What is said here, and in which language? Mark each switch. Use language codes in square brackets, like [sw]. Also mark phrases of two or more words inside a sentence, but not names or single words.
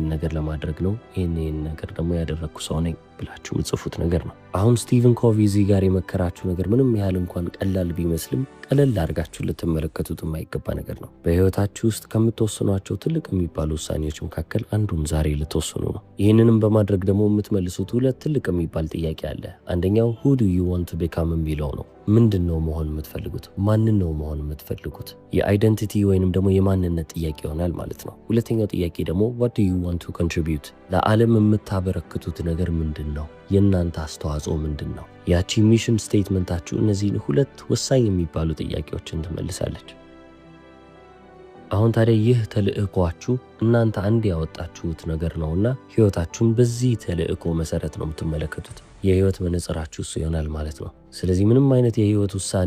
[am] ነገር ለማድረግ ነው፣ ይህን ነገር ደግሞ ያደረግኩ ሰው ነኝ ብላችሁ ምጽፉት ነገር ነው። አሁን ስቲቨን ኮቪ እዚህ ጋር የመከራችሁ ነገር ምንም ያህል እንኳን ቀላል ቢመስልም ቀለል አድርጋችሁ ልትመለከቱት የማይገባ ነገር ነው። በህይወታችሁ ውስጥ ከምትወስኗቸው ትልቅ የሚባሉ ውሳኔዎች መካከል አንዱን ዛሬ ልትወስኑ ነው። ይህንንም በማድረግ ደግሞ የምትመልሱት ሁለት ትልቅ የሚባል ጥያቄ አለ። አንደኛው [en] who do you want to become [am] የሚለው ነው። ምንድን ነው መሆን የምትፈልጉት? ማንን ነው መሆን የምትፈልጉት? የአይደንቲቲ ወይንም ደግሞ የማንነት ጥያቄ ይሆናል ማለት ነው። ሁለተኛው ጥያቄ ደግሞ [en] what do you want to contribute? [am] ለዓለም የምታበረክቱት ነገር ምንድን ነው? የእናንተ አስተዋጽኦ ምንድን ነው? ያቺ ሚሽን ስቴትመንታችሁ እነዚህን ሁለት ወሳኝ የሚባሉ ጥያቄዎችን ትመልሳለች። አሁን ታዲያ ይህ ተልእኮአችሁ እናንተ አንድ ያወጣችሁት ነገር ነውና ህይወታችሁን በዚህ ተልእኮ መሰረት ነው የምትመለከቱት። የህይወት መነጽራችሁ እሱ ይሆናል ማለት ነው። ስለዚህ ምንም አይነት የህይወት ውሳኔ